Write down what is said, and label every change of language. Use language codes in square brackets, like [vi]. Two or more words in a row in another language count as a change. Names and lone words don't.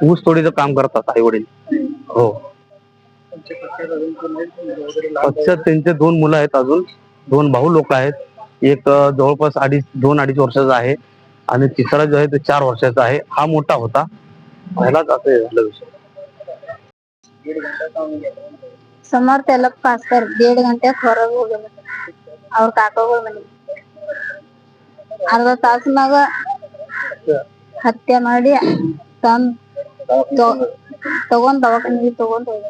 [mr] ऊस तोडीचं काम करतात आई वडील। हो, पश्चात त्यांचे 2 मुलं आहेत, अजून 2 भाऊ लोक आहेत। एक जवळपास 2-2.5 वर्षाचा आहे आणि तिसरा जो आहे तो 4 वर्षाचा आहे. हा मोठा होता. पहिलाच असं हे झालं विषय. [kn] ಸಮರ್ಥ ಎಲ್ಲಪ್ಪ ಸರ್ 1.5 ಗಂಟೆ ಹೊರಗೆ ಹೋಗ್ಯಾರ ಅವ್ರ ಕಾಕಾಗಳು ಮನೆ ಅರ್ಧ ತಾಸಿನಾಗ ಹತ್ಯೆ ಮಾಡಿ ತಂದ್ ತಗೊಂಡ್ ದವಾಖಾನಿಗೆ ತಗೊಂಡ್ ಹೋಗ್ಯಾರ.